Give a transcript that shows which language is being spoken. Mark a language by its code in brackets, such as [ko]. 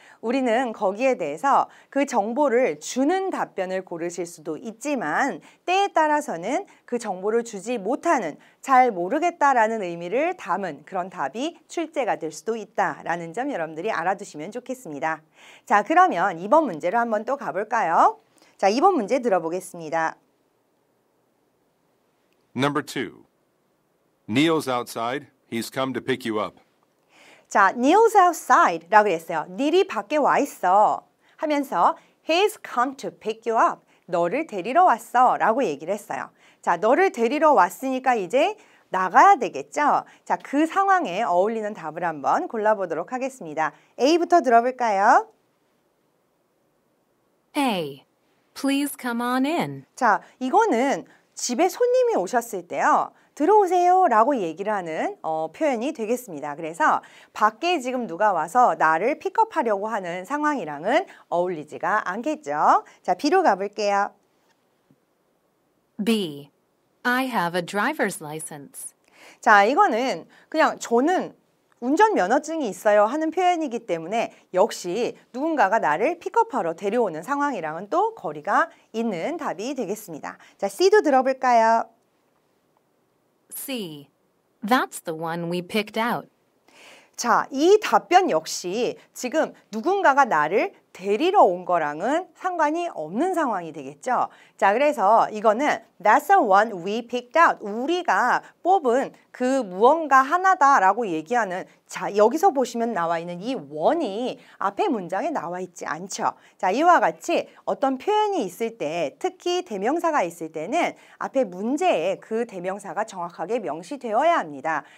[ko] 우리는 거기에 대해서 그 정보를 주는 답변을 고르실 수도 있지만 때에 따라서는 그 정보를 주지 못하는 잘 모르겠다라는 의미를 담은 그런 답이 출제가 될 수도 있다라는 점 여러분들이 알아두시면 좋겠습니다. 자, 그러면 2번 문제로 한번 또 가볼까요? 자, 2번 문제 들어보겠습니다. [en] Number 2. Neil's outside. He's come to pick you up. [ko] 자, [en] Neil's outside [ko] 라고 했어요. 닐이 밖에 와 있어 하면서 [en] He's come to pick you up. [ko] 너를 데리러 왔어 라고 얘기를 했어요. 자, 너를 데리러 왔으니까 이제 나가야 되겠죠? 자, 그 상황에 어울리는 답을 한번 골라보도록 하겠습니다. A부터 들어볼까요? [en] A. Please come on in. [ko] 자, 이거는 집에 손님이 오셨을 때요. 들어오세요 라고 얘기를 하는 표현이 되겠습니다. 그래서 밖에 지금 누가 와서 나를 픽업하려고 하는 상황이랑은 어울리지가 않겠죠. 자, B로 가볼게요. [en] B. I have a driver's license. [ko] 자, 이거는 그냥 저는 운전면허증이 있어요 하는 표현이기 때문에 역시 누군가가 나를 픽업하러 데려오는 상황이랑은 또 거리가 있는 답이 되겠습니다. 자, C도 들어볼까요? [en] C. That's the one we picked out. [ko] 자, 이 답변 역시 지금 누군가가 나를 데리러 온 거랑은 상관이 없는 상황이 되겠죠. 자, 그래서 이거는 [en] That's the one we picked out. [ko] 우리가 뽑은 그 무언가 하나다라고 얘기하는 자, 여기서 보시면 나와 있는 이 one이 앞에 문장에 나와 있지 않죠. 자, 이와 같이 어떤 표현이 있을 때 특히 대명사가 있을 때는 앞에 문제에 그 대명사가 정확하게 명시되어야 합니다.